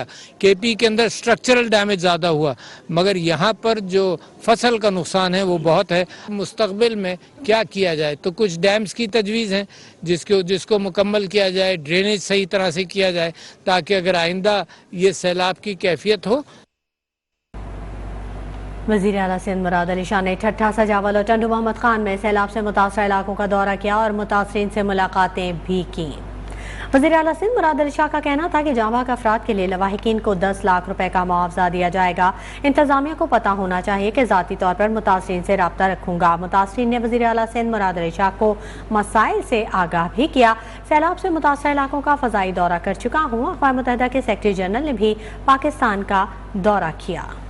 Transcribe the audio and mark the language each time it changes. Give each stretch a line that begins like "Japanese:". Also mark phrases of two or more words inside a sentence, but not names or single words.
Urdu: KP کے اندر
English: structural damage
Urdu: زیادہ ہوا، مگر یہاں پر جو فصل کا نقصان ہے وہ بہت ہے. مستقبل میں کیا کیا جائے، تو کچھ ڈیمز کی تجویز ہے جس کو مکمل کیا جائے، ڈرینیج صحیح طرح سے کیا جائے تاکہ اگر آئندہ یہ سیلاب کی کیفیت ہو. وزیر اعلیٰ سندھ مراد علی شاہ نے ٹھٹھہ، سجاول اور ٹنڈو محمد خان میں سیلاب سے متاثرہ علاقوں کا دورہ کیا اور متاثرین سے ملاقاتیں بھی کی. وزیر اعلیٰ سندھ مراد علی شاہ کا کہنا تھا کہ جانباک افراد کے لیے لواحقین کو 10 لاکھ روپے کا معاوضہ دیا جائے گا. انتظامیہ کو پتا ہونا چاہیے کہ ذاتی طور پر متاثرین سے رابطہ رکھوں گا. متاثرین نے وزیر اعلیٰ سندھ مراد علی شاہ کو مسائل سے آگاہ بھی کیا. سیلاب سے متاثرہ علاقوں کا فضائی دورہ کر چکا ہوں۔ اقوام متحدہ کے
English: Secretary General
Urdu: نے بھی پاکستان کا دورہ کیا.